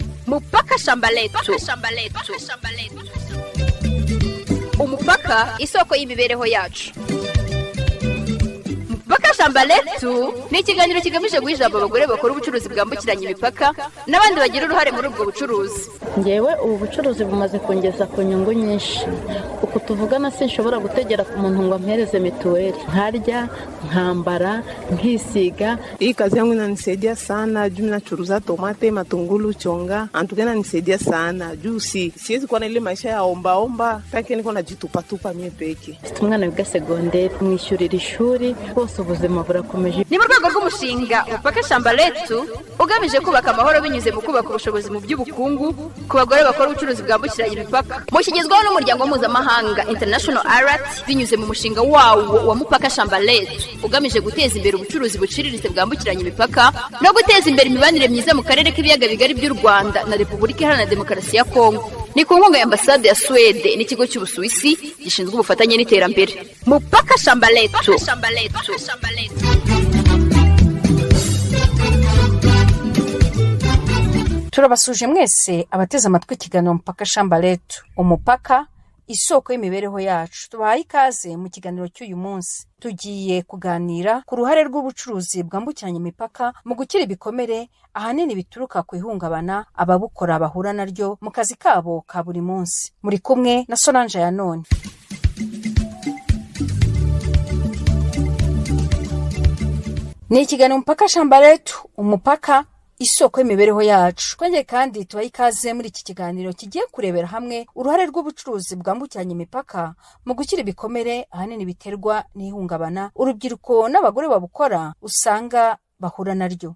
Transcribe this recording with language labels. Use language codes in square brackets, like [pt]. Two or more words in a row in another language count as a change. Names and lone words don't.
[rw] Mupaka shamba letu. Umupaka isoko y'imibereho yacu. Mupaka shamba letu ni ikiganiro kigamije guhijaba abagore bakora ubucuruzi bwambukiranya imipaka n'abandi bagira uruhare muri ubwo bucuruzi. Ngewe ubu bucuruzi bumaze kongeza ku nyungu nyinshi. Uko tuvugana sinshobora gutegera ku muntu ngo ampereze mituweli. Ntarya, nkambara, nkisiga. [sw] Hii kazi yangu inanisaidia sana. Juu nachuruza tomate, matungulu, chonga. Antuka inanisaidia sana. Juu siwezi kuwa na ile maisha ya omba. Peke niko najitupa mie peke. [rw] Umwana wiga segonderi, mwishyurira ishuri, bose ubuzima burakomeje. Ni mu rwego rw'umushinga Mupaka shamba letu ugamije kubaka amahoro binyuze mu kubaka ubushobozi mu by'ubukungu ku bagore bakora ubucuruzi bwambukiranya imipaka. Mushyigizwaho n'umuryango mpuzamahanga International Alert binyuze mu mushinga wawo wa Mupaka shamba letu ugamije guteza imbere ubucuruzi buciriritse bwambukiranya imipaka no guteza imbere imibanire myiza mu karere k'ibiyaga bigari by'u Rwanda na Repubulika Iharanira Demokarasi ya Kongo. Ni ku nkunga ya Ambasade ya Swede n'ikigo cy'Ubusuwisi gishinzwe ubufatanye n'iterambere. Mupaka shamba letu. Turabasuje mwese abateze amatwi ikiganiro Mupaka shamba letu. Umupaka isoko y'imibereho yacu. Tubahaye ikaze mu kiganiro cy'uyu munsi. Tugiye kuganira ku ruhare rw'ubucuruzi bwambukiranya imipaka mu gukira ibikomere ahanini bituruka ku ihungabana ababukora bahura naryo mu kazi kabo ka buri munsi. Muri kumwe na Solange ya none. Ni ikiganiro Mupaka shamba letu, umupaka isoko y'imibereho yacu. Twongeye kandi tubaye ikaze muri iki kiganiro kigiye kurebera hamwe uruhare rw'ubucuruzi bwambukiranya imipaka mu gukira ibikomere ahanini biterwa n'ihungabana urubyiruko n'abagore babukora usanga bahura naryo.